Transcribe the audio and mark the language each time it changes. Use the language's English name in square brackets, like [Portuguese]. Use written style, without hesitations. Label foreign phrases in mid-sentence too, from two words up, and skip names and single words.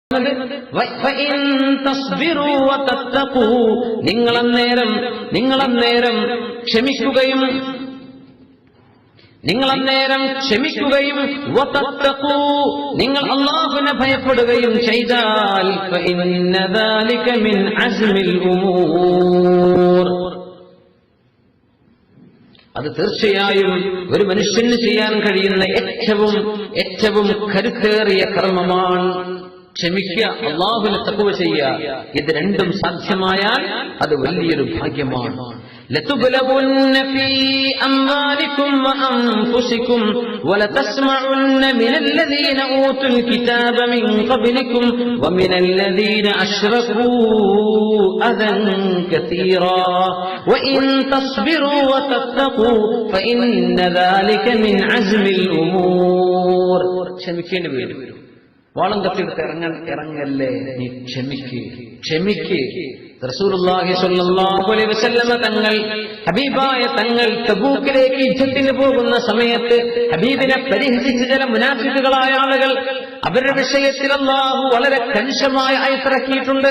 [Malayalam] നിങ്ങളന്നേരം ക്ഷമിക്കുകയും നിങ്ങൾ അല്ലാഹുവിനെ ഭയപ്പെടുകയും ചെയ്താൽ [Arabic] فإن ذلك من عزم الأمور, [Malayalam] അത് തീർച്ചയായും ഒരു മനുഷ്യന് ചെയ്യാൻ കഴിയുന്ന ഏറ്റവും കരുത്തേറിയ കർമ്മമാണ്. ക്ഷമിക്കുക, അല്ലാഹുവിനെ തഖ്വ ചെയ്യുക. ഇത് രണ്ടും സാധ്യമായാൽ അത് വലിയൊരു ഭാഗ്യമാണ്. [Arabic] لتبلغن في أموالكم وأنفسكم ولتسمعن من الذين أوتوا الكتاب من قبلكم ومن الذين أشركوا أذى كثيرا وإن تصبروا وتتقوا فإن ذلك من عزم الأمور. [Malayalam] ക്ഷമിക്കേണ്ടി വരും. വാളം കത്തിയെടുത്ത് ഇറങ്ങല്ലേ, നീ ക്ഷമിക്ക്. [Arabic] رسول الله صلى الله عليه وسلم [Malayalam] തങ്ങൾ, ഹബീബായ തങ്ങൾ തബൂക്കിലേക്ക് യുദ്ധത്തിന് പോകുന്ന സമയത്ത് ഹബീബിനെ പരിഹസിച്ച ചില മുനാഫിക്കുകളായ ആളുകൾ, അവരുടെ വിഷയത്തിൽ അല്ലാഹു വളരെ കണിശമായ ആയത്തിറക്കിയിട്ടുണ്ട്.